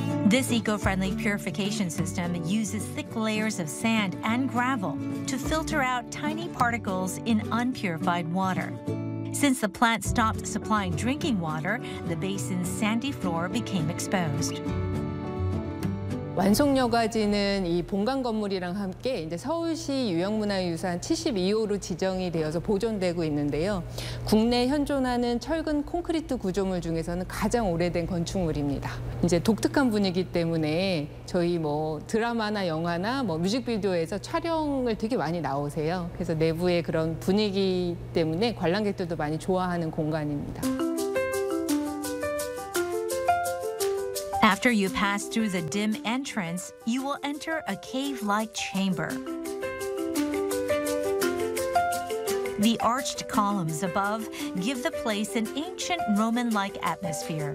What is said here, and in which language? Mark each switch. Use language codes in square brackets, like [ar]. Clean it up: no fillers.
[en] This eco-friendly purification system uses thick layers of sand and gravel to filter out tiny particles in unpurified water. Since the plant stopped supplying drinking water, the basin's sandy floor became exposed. [ko] 완성 여가지는 이 본관 건물이랑 함께 이제 서울시 유형문화유산 72호로 지정이 되어서 보존되고 있는데요. 국내 현존하는 철근 콘크리트 구조물 중에서는 가장 오래된 건축물입니다. 이제 독특한 분위기 때문에 저희 뭐 드라마나 영화나 뭐 뮤직비디오에서 촬영을 되게 많이 나오세요. 그래서 내부의 그런 분위기 때문에 관람객들도 많이 좋아하는 공간입니다. [en] After you pass through the dim entrance, you will enter a cave-like chamber. The arched columns above give the place an ancient Roman-like atmosphere.